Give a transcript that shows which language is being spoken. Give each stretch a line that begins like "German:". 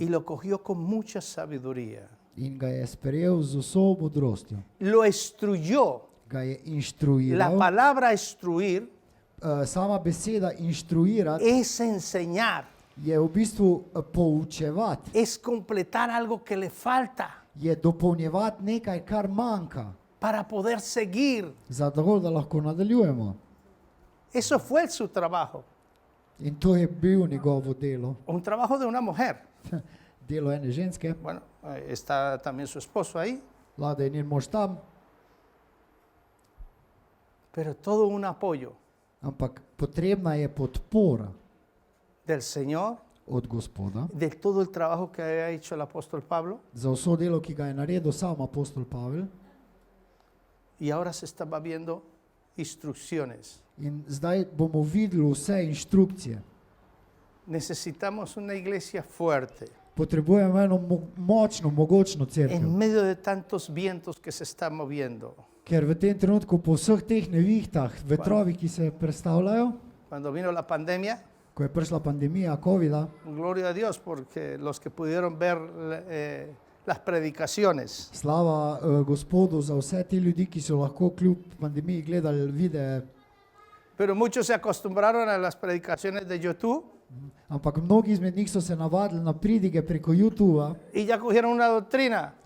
Spanish: Y lo cogió con mucha sabiduría.
Slovenian: in ga je sprejel z vso modrostjo.
Spanish: Lo instruyó.
Slovenian: Ga je
Spanish: La
Slovenian: inštruiral.
Spanish: palabra instruir
Slovenian: Sama beseda inštruirati
Spanish: es enseñar,
Slovenian: je v bistvu poučevati,
Spanish: es completar algo que le falta
Slovenian: je dopolnjevati nekaj, kar manjka,
Spanish: para poder seguir.
Slovenian: zato da lahko nadaljujemo.
Spanish: Eso fue su trabajo.
Slovenian: In to je bil njegovo delo,
Spanish: Un trabajo de una mujer.
Slovenian: delo ene ženske,
Spanish: Bueno, está también su esposo ahí,
Slovenian: Lada je njen mož tam,
Spanish: pero todo un apoyo
Slovenian: ampak potrebna je podpora
Spanish: del Señor,
Slovenian: od Gospoda
Spanish: de todo el trabajo que había hecho el apóstol Pablo,
Slovenian: za vso delo, ki ga je naredil sam apostol Pavel.
Spanish: y ahora se estaba viendo instrucciones.
Slovenian: In zdaj bomo videli vse inštrukcije.
Spanish: Necesitamos una iglesia fuerte
Slovenian: Potrebujemo eno močno, mogočno cerkev,
Spanish: en medio de tantos vientos que se están moviendo.
Slovenian: ker v tem trenutku po vseh teh nevihtah, vetrovih, ki se predstavljajo,
Spanish: Cuando vino la pandemia,
Slovenian: ko je prišla pandemija COVID-a,
Spanish: gloria a Dios, porque los que pudieron ver las predicaciones,
Slovenian: slava Gospodu za vse te ljudi, ki so lahko kljub pandemiji gledali videe,
Spanish: pero muchos se acostumbraron a las predicaciones de YouTube
Slovenian: ampak mnogi izmed njih so se navadili na pridige preko YouTubea
Spanish: y ya cogieron una doctrina.